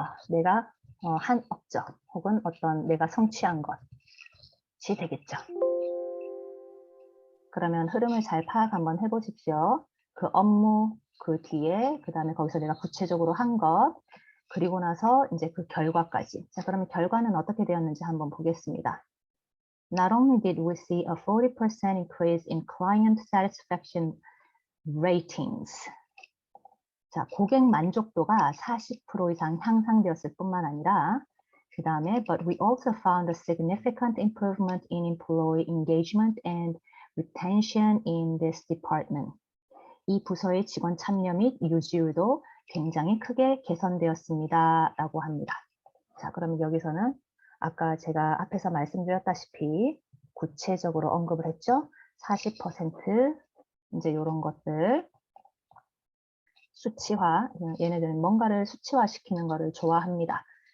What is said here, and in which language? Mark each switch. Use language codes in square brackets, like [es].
[ko] 내가 한 업적 혹은 어떤 내가 성취한 것이 되겠죠. 그러면 흐름을 잘 파악 한번 해보십시오. 그 업무, 그 뒤에, 그 다음에 거기서 내가 구체적으로 한 것, 그리고 나서 이제 그 결과까지. 자, 그러면 결과는 어떻게 되었는지 한번 보겠습니다. [en] Not only did we see a 40% increase in client satisfaction ratings. [ko] 자, 고객 만족도가 40% 이상 향상되었을 뿐만 아니라 그 다음에 [en] but we also found a significant improvement in employee engagement and retention in this department. [ko] 이 부서의 직원 참여 및 유지율도 굉장히 크게 개선되었습니다. 라고 합니다. 자, 그럼 여기서는 아까 제가 앞에서 말씀드렸다시피 구체적으로 언급을 했죠. 40% 이제 이런 것들 수치화, 얘네들은 뭔가를 수치화시키는 것을 좋아합니다.